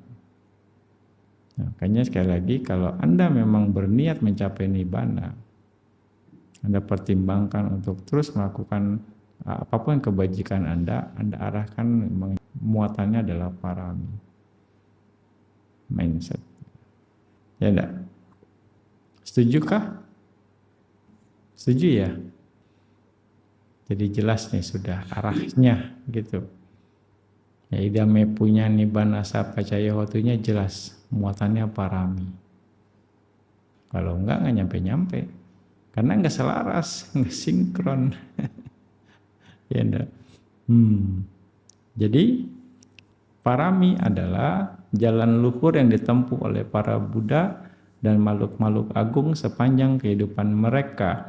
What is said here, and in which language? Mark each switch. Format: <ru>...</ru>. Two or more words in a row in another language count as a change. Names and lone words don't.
<id>Nah, makanya sekali lagi kalau Anda memang berniat mencapai nibbana, Anda pertimbangkan untuk terus melakukan apapun kebajikan Anda arahkan muatannya adalah parami, mindset. Ya enggak? Setujukah? Setuju ya? Jadi jelas nih sudah arahnya gitu. Ya</id> <pi>idame punya nibbana sapacaya hotunya</pi> <id>jelas, muatannya parami. Kalau enggak nyampe-nyampe. Karena enggak selaras, enggak sinkron. Ya enggak? Jadi parami adalah jalan luhur yang ditempuh oleh para Buddha dan makhluk-makhluk agung sepanjang kehidupan mereka.</id>